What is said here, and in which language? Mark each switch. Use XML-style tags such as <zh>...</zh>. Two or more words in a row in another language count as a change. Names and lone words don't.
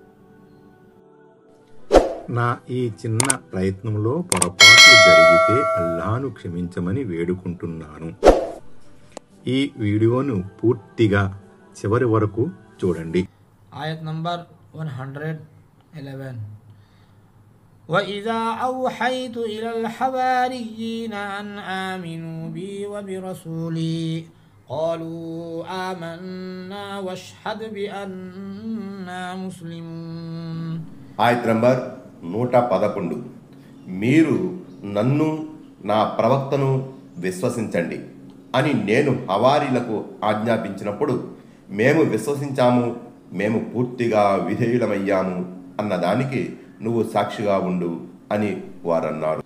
<te>నా ఈ చిన్న ప్రయత్నంలో పొరపాట్లు జరిగితే అల్లాహ్ను క్షమించమని వేడుకుంటున్నాను. ఈ వీడియోను పూర్తిగా చివరి వరకు చూడండి. ఆయత్ నంబర్ 111.</te> <ar>وَإِذَا أَوْحَيْتُ إِلَى الْحَوَارِيِّينَ أَنْ آمِنُوا بِي وَبِرَسُولِي قَالُوا آمَنَّا وَاشْهَدْ بِأَنَّا مُسْلِمُونَ.</ar> <te>ఆయత్ నంబర్ 111. మీరు నన్ను నా ప్రవక్తను విశ్వసించండి అని నేను హవారీలకు ఆజ్ఞాపించినప్పుడు మేము విశ్వసించాము, మేము పూర్తిగా విధేయులమయ్యాము అన్నదానికి నువ్వు సాక్షిగా ఉండు అని వారన్నారు.</te>